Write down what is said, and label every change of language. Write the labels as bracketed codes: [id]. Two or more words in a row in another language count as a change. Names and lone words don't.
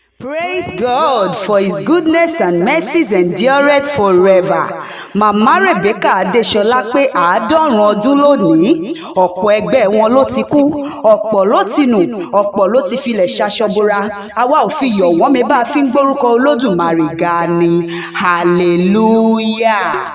[en] Praise God, for his goodness and mercies endureth forever. [yo] Màmá Rebecca Adéṣọlá pé àádọ́rùn-ún ọdún lónìí. Ọ̀pọ̀ ẹgbẹ́ wọn ló ti kú, ọ̀pọ̀ ló ti nù, ọ̀pọ̀ ló ti filẹ̀ ṣaṣọ bora. Àwa ò fi yọ̀ wọ́n, mi bá a fi ń gbórúkọ Olódùmarè ga ni. Hallelujah.